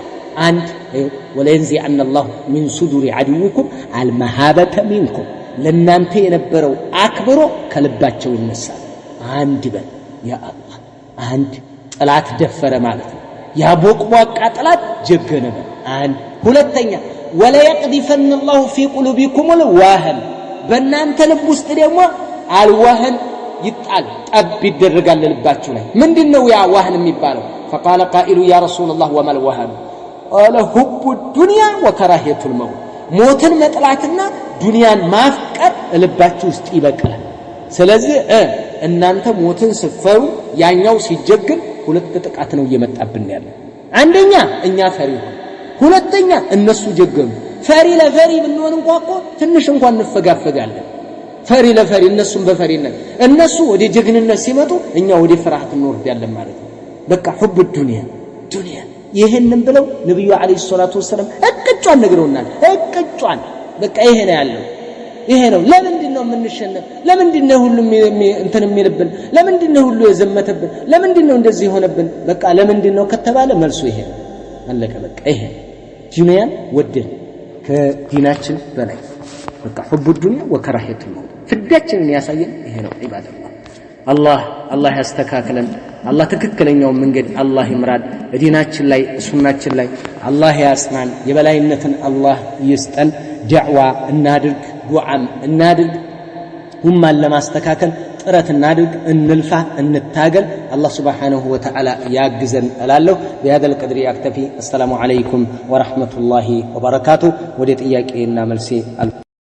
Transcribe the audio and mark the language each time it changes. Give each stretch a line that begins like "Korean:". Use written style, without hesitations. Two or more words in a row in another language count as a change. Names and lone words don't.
Amharic: አንድ
Arabic: ولينزعن الله من صدور عدوكم المهابة منكم
Amharic: ለናንተ የነበረው አክብሮ ከልባቸው ይነሳል አንድ በል
Arabic: يا الله
Amharic: አንድ ጠላት ደፈረ ማለት ነው ያ ቦቅቧቃ ጠላት ጀገነ አንድ ሁለተኛ
Arabic: ولا يقذفن الله في قلوبكم الوهن
Amharic: በእናንተ ልብ ውስጥ ደግሞ አልወህን ይጣል ጠብ ይደረጋል ልባችሁ ላይ ምንድነው ያ ወህን የሚባለው
Arabic: فقال قائل يا رسول الله وما الوهن قال حب الدنيا وكراهيه الموت
Amharic: ሞትን መጥላትና ዱንያን ማፍቀር ልባችሁ ውስጥ ይበቅላል ስለዚህ እናንተ ሞትን ስፈሩ ያኛው ሲጀግን ሁለት ጥቃት ነው እየመጣብን ያለው አንደኛ እኛ ፈሪ ሁለተኛ እነሱ ጀገኑ ፈሪ ለፈሪ ብንሆን እንኳን ትንሽ እንኳን እንፈጋፈጋለን ፈሪ ለፈሪ እነሱም በፈሪነት እነሱ ወደ ጀግንነት ሲመጡ እኛ ወደ ፍርሃት እንወርዳለን ማለት ነው በቃ
Arabic: حب الدنيا
Amharic: ዱንያ ይሄንን ብለው ነብዩ
Arabic: عليه الصلاة والسلام
Amharic: እቅጫን ነግረውናል እቅጫን በቃ ይሄ ነው ያለው ይሄ ነው ለምንድነው የምንሸነፍ ለምንድነው ሁሉ እንትን የሚልብን ለምንድነው ሁሉ የዘመተብን ለምንድነው እንደዚህ ሆነብን በቃ ለምንድነው ከተባለ መልሱ ይሄ አለቀ በቃ ይሄ ዱንያን ወደን ከዲናችን በላይ በቃ
Arabic: حب الدنيا وكراهيه الموت
Amharic: ፍዳችንን ያሳየን ይሄ ነው ኢባደላህ አላህ ያስተካክለን አላህ ትክክለኛው መንገድ አላህ ይምራን ዲናችን ላይ ሱናችን ላይ አላህ ያስማን የበላይነትን አላህ ይስጠን ዱዓ እናድርግ ዱዓም እናድርግ ኡማን ለማስተካከል ጥረት እናድርግ እንልፋ እንታገል አላህ
Arabic: سبحانه وتعالى
Amharic: ያግዘን እላለሁ
Arabic: بهذا القدر يكتفي السلام عليكم ورحمة الله وبركاته
Amharic: ወደ ጥያቄና መልሴ